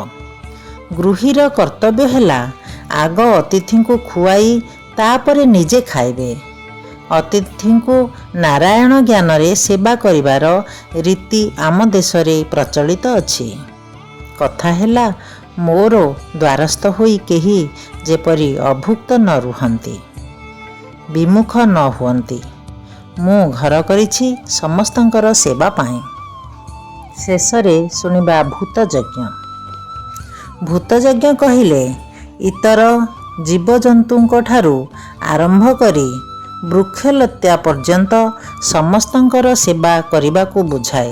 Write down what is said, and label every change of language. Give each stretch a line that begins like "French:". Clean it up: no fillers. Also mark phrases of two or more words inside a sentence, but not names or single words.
Odia: ଗୃହୀର କର୍ତ୍ତବ୍ୟ ହେଲା ଆଗ ଅତିଥି କୁ ଖୁଆଇ ତା'ପରେ ନିଜେ ଖାଇବେ। ଅତିଥି କୁ ନାରାୟଣ ଜ୍ଞାନ ରେ ସେବା କରିବାର ରୀତି ଆମ ଦେଶ ରେ ପ୍ରଚଳିତ ଅଛି। କଥା ହେଲା ମୋର ଦ୍ୱାରସ୍ଥ ହୋଇ କେହି ଯେପରି ଅଭୁକ୍ତ ନ ରୁହନ୍ତି, ବିମୁଖ ନ ହୁଅନ୍ତି। ମୁଁ ଘର କରିଛି ସମସ୍ତଙ୍କର ସେବା ପାଇଁ। ଶେଷରେ ଶୁଣିବା ଭୂତଯଜ୍ଞ। ଭୂତଯଜ୍ଞ କହିଲେ ଇତର ଜୀବଜନ୍ତୁଙ୍କ ଠାରୁ ଆରମ୍ଭ କରି ବୃକ୍ଷଲତା ପର୍ଯ୍ୟନ୍ତ ସମସ୍ତଙ୍କର ସେବା କରିବାକୁ ବୁଝାଏ।